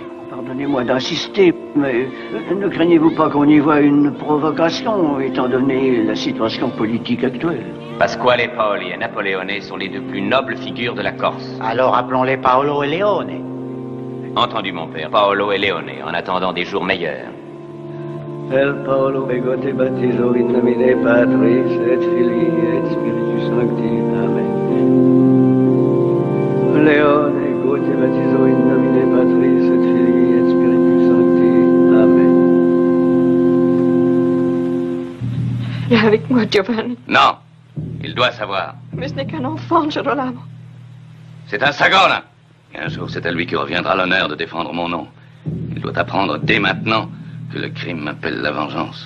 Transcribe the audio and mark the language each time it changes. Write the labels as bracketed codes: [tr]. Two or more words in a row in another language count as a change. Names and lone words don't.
[fr] Pardonnez-moi d'insister, mais ne craignez-vous pas qu'on y voie une provocation, étant donné la situation politique actuelle? Pasquale Paoli et Napoleone sont les 2 plus nobles figures de la Corse. Alors appelons-les Paolo et Leone. Entendu, mon père. Paolo et Leone, en attendant des jours meilleurs. [la] El Paolo ego te baptizo in nomine Patris et Filii et Spiritus Sancti. Amen. Leone ego te baptizo in nomine Patris et Filii et Spiritus Sancti. Amen. [fr] Viens avec moi, Giovanni. Non, il doit savoir. Mais ce n'est qu'un enfant, Girolamo. C'est un Sagone. Et un jour, c'est à lui que reviendra l'honneur de défendre mon nom. Il doit apprendre dès maintenant que le crime m'appelle la vengeance.